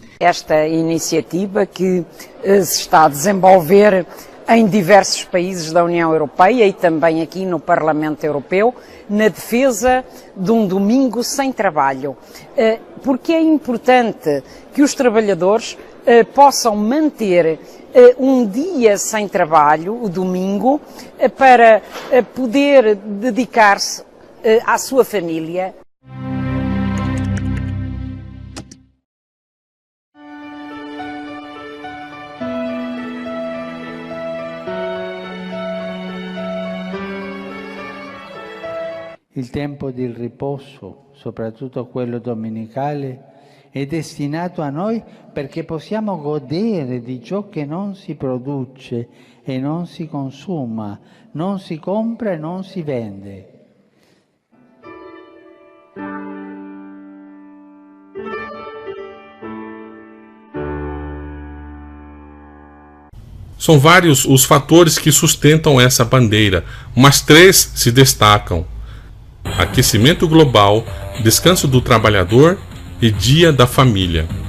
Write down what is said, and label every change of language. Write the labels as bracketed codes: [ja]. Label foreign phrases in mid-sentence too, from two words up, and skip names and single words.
[pt] Esta iniciativa que se está a desenvolver em diversos países da União Europeia e também aqui no Parlamento Europeu, na defesa de um domingo sem trabalho. Porque é importante que os trabalhadores possam manter um dia sem trabalho, o domingo, para poder dedicar-se à sua família. [it] Il tempo di riposo, soprattutto quello domenicale, è destinato a noi perché possiamo godere di ciò che non si produce e non si consuma, non si compra e non si vende. [pt] São vários os fatores que sustentam essa bandeira, mas 3 se destacam: aquecimento global, descanso do trabalhador e dia da família.